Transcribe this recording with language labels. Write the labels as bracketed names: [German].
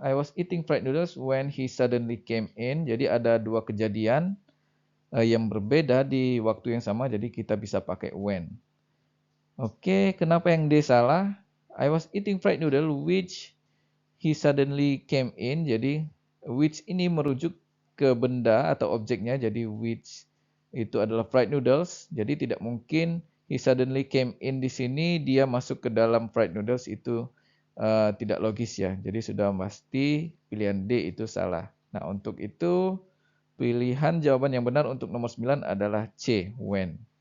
[English] I was eating fried noodles when he suddenly came in. [Indonesian] Jadi ada dua kejadian yang berbeda di waktu yang sama. Jadi kita bisa pakai when. Oke, kenapa yang D salah? [English] I was eating fried noodle which he suddenly came in. [Indonesian] Jadi which ini merujuk ke benda atau objeknya. Jadi which itu adalah [English] fried noodles. [Indonesian] Jadi tidak mungkin [English] he suddenly came in [Indonesian] di sini dia masuk ke dalam fried noodles itu tidak logis ya. Jadi sudah pasti pilihan D itu salah. Nah, untuk itu pilihan jawaban yang benar untuk nomor 9 adalah C, when.